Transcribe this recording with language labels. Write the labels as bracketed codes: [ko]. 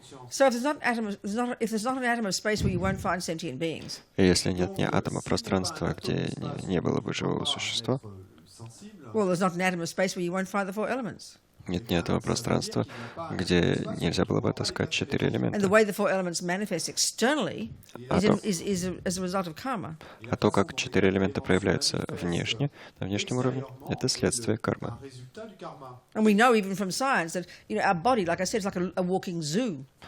[en] So if there's not an atom of space where you won't find sentient beings. [ru] И если нет ни атома пространства, где не было бы живого существа, [en] Well, there's not an atom of space where you won't find the four elements. [ru] нет ни этого пространства, где нельзя было бы отыскать 4 элемента. [en] And the way the four elements manifest externally is as a result of karma. [ru] А то, как 4 элемента проявляются внешне, на внешнем уровне, это следствие кармы. [en] And we know even from science that our body, like I said, is like a walking zoo.